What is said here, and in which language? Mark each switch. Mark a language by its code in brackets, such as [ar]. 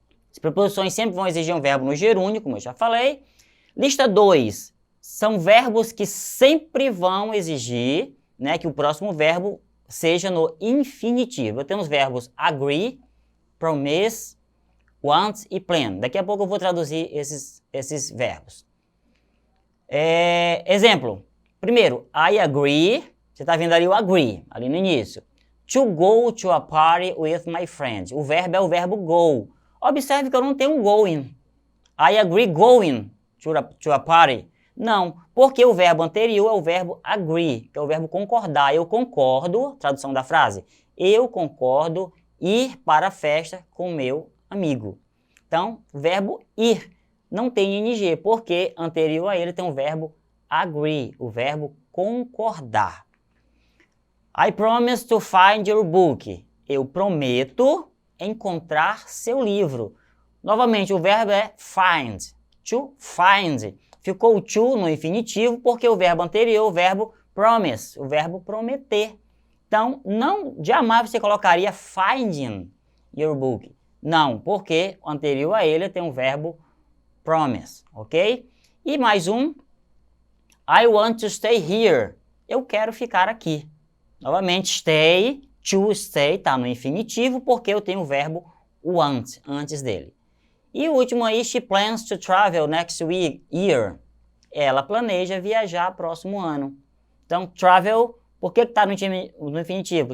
[pt] As preposições sempre vão exigir um verbo no gerúndio, como eu já falei. Lista 2, são verbos que sempre vão exigir, né, que o próximo verbo seja no infinitivo. Eu tenho os verbos agree, promise, want e plan. Daqui a pouco eu vou traduzir esses verbos. Exemplo. Primeiro, I agree. Você está vendo ali o agree, ali no início. [en] To go to a party with my friends. [pt] O verbo é o verbo go. Observe que eu não tenho um going. [en] I agree going to a party. [pt] Não, porque o verbo anterior é o verbo agree, que é o verbo concordar. Eu concordo, tradução da frase, eu concordo ir para a festa com meu amigo. Então, verbo ir não tem ing, porque anterior a ele tem o verbo agree, o verbo concordar. [en] I promise to find your book. [pt] Eu prometo encontrar seu livro. Novamente, o verbo é find, to find. Ficou o to no infinitivo porque o verbo anterior, o verbo promise, o verbo prometer. Então, jamais você colocaria [en] finding your book. [pt] Não, porque o anterior a ele tem o verbo promise, ok? E mais um, [en] I want to stay here. [pt] Eu quero ficar aqui. Novamente, stay, to stay, tá no infinitivo porque eu tenho o verbo want antes dele. E o último aí, [en] she plans to travel next year. [pt] Ela planeja viajar próximo ano. Então, travel, por que está no infinitivo?